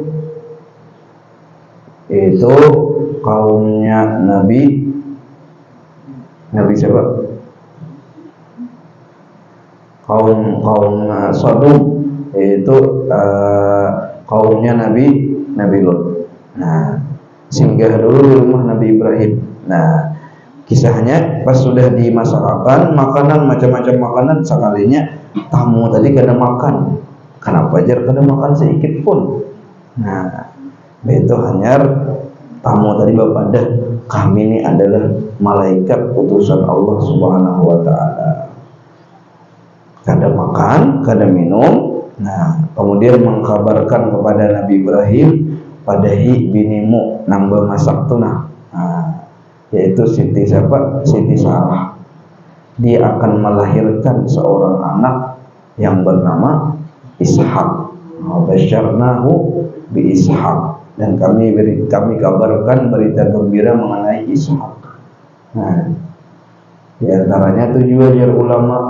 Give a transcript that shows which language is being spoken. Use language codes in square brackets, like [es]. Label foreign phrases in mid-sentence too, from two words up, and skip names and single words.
[id] Itu kaumnya Nabi siapa? Kaum Sodom, yaitu kaumnya Nabi Lut. Nah, singgah dulu di rumah Nabi Ibrahim. Nah, kisahnya pas sudah dimasakkan makanan, macam-macam makanan, sekalinya tamu tadi kada makan. Kenapa jar kada makan sedikit pun? Nah, itu hanya tamu tadi bapak dah, kami ini adalah malaikat utusan Allah [ar] سبحانه وتعالى. [id] Kada makan, kada minum. Nah, kemudian mengkabarkan kepada Nabi Ibrahim, [bjn] padahi binimu nambah masak tu nah. [id] Yaitu Siti siapa? Siti Sarah. Dia akan melahirkan seorang anak yang bernama Ishak. [ar] بشرناه بإسحاق. [id] Dan kami kabarkan berita gembira mengenai Ishak. Nah, di antaranya tujuh ajar ulama.